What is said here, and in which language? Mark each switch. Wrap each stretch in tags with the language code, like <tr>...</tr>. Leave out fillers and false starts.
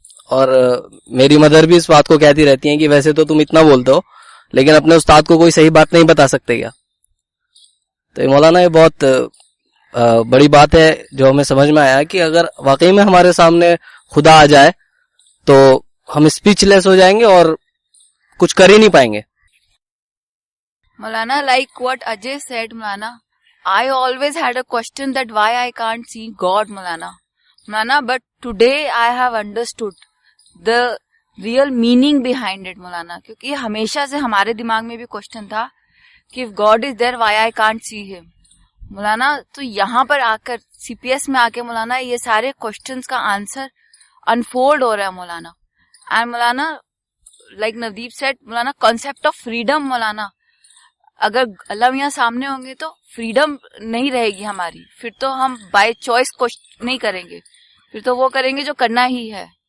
<ur>اور میری مدر بھی اس بات کو کہتی رہتی ہیں کہ ویسے تو تم اتنا بولتے ہو لیکن اپنے استاد کو کوئی صحیح بات نہیں بتا سکتے کیا. تو مولانا یہ بہت بڑی بات ہے جو ہمیں سمجھ میں آیا کہ اگر واقعی میں ہمارے سامنے خدا آ جائے تو ہم اسپیچ لیس ہو جائیں گے اور کچھ کر ہی نہیں پائیں گے.</ur> <en>Maulana, like what Ajay said, Moulana, I always had a question that why I can't see God, Moulana, but today I have understood the real meaning behind it, Moulana,</en> <ur>کیونکہ یہ ہمیشہ سے ہمارے دماغ میں بھی کوشچن تھا</ur> <en>کہ if God is there, why I can't see him.</en> <ur>مولانا, تو یہاں پر آ کر سی پی ایس میں آ کے مولانا یہ سارے کوشچنس کا آنسر انفولڈ ہو رہا ہے مولانا. And Maulana,</ur> <en>like Navdeep said,</en> <ur>Maulana concept of freedom, مولانا اگر اللہ میاں سامنے ہوں گے تو فریڈم نہیں رہے گی ہماری, پھر تو ہم بائی چوائس نہیں کریں گے, پھر تو وہ کریں گے جو کرنا ہی ہے.</ur>